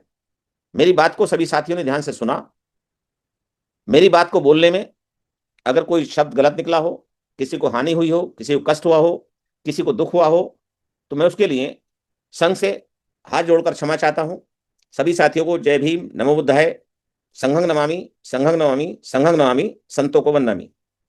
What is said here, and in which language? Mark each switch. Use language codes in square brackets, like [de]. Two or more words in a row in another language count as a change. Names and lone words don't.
[hi] मेरी बात को सभी साथियों ने ध्यान से सुना। मेरी बात को बोलने में अगर कोई शब्द गलत निकला हो, किसी को हानि हुई हो, किसी को कष्ट हुआ हो, किसी को दुख हुआ हो, तो मैं उसके लिए संघ से हाथ जोड़कर क्षमा चाहता हूं। सभी साथियों को जय भीम, [pi] नमो बुद्धाय, संघं नमामि, संघं नमामि, संघं नमामि, [hi] संतों को वंदामि।